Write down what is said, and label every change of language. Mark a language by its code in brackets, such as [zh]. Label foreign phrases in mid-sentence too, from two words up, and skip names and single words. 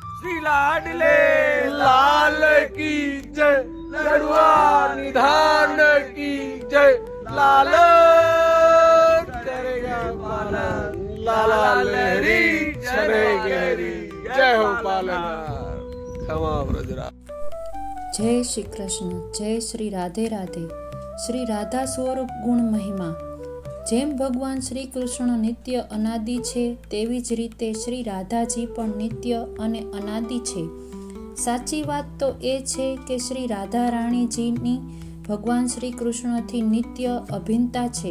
[hi] श्री लाडले लाल की जय, लड़ुआ निधान की जय, लाल करेगा पालन, लाला लहरी चले गहरी। जय हो पालनहार, क्षमा ब्रजराज। जय श्री कृष्ण, जय श्री राधे राधे। [gu] શ્રી રાધા સ્વરૂપ ગુણ મહિમા। જેમ ભગવાન શ્રી કૃષ્ણ નિત્ય અનાદિ છે, તેવી જ રીતે શ્રી રાધાજી પણ નિત્ય અને અનાદિ છે। સાચી વાત તો એ છે કે શ્રી રાધા રાણીજીની ભગવાન શ્રી કૃષ્ણથી નિત્ય અભિન્નતા છે।